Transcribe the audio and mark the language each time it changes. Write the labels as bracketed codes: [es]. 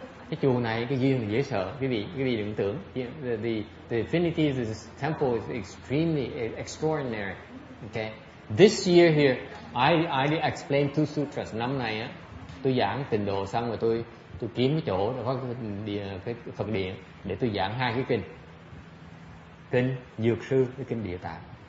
[vi] Cái chùa này cái duyên dễ sợ, quý vị đừng tưởng. [en] The Infinity Temple is extremely extraordinary. Okay, this year here I explain two sutras. [vi] Năm này á, tôi giảng tịnh độ xong rồi tôi kiếm cái chỗ có cái Phật điện để tôi giảng hai cái kinh Dược Sư với kinh Địa Tạng.